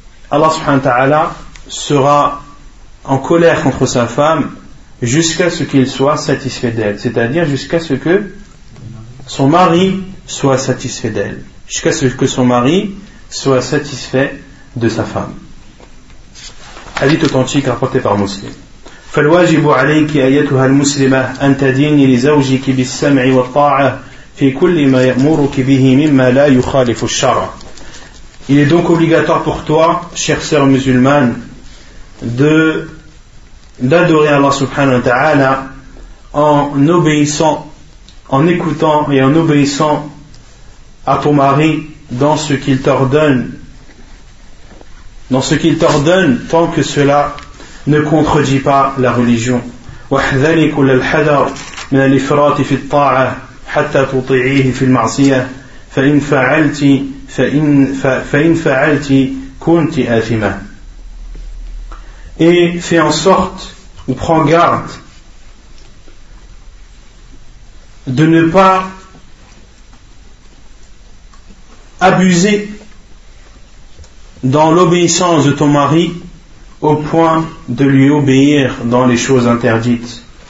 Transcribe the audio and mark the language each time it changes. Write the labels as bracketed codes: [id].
[fr] Allah [ar] subhanahu wa ta'ala [fr] sera en colère contre sa femme jusqu'à ce qu'il soit satisfait d'elle, c'est-à-dire jusqu'à ce que son mari soit satisfait d'elle, jusqu'à ce que son mari soit satisfait de sa femme. Hadith authentique rapporté par Muslim. [ar] فالواجب عليك أيتها المسلمة أن تديني لزوجك بالسمع والطاعة في كل ما يأمرك به مما لا يخالف الشرع. [fr] Il est donc obligatoire pour toi, chère sœur musulmane, d'adorer Allah [ar] subhanahu wa ta'ala [fr] en obéissant, en écoutant et en obéissant à ton mari dans ce qu'il t'ordonne, tant que cela ne contredit pas la religion. [ar] واحذري كل الحذر من الافراط في الطاعه حتى تطيعيه في المعصيه فان فعلت كنت آثما. [fr] Et fais en sorte ou prends garde de ne pas abuser dans l'obéissance de ton mari au point de lui obéir dans les choses interdites.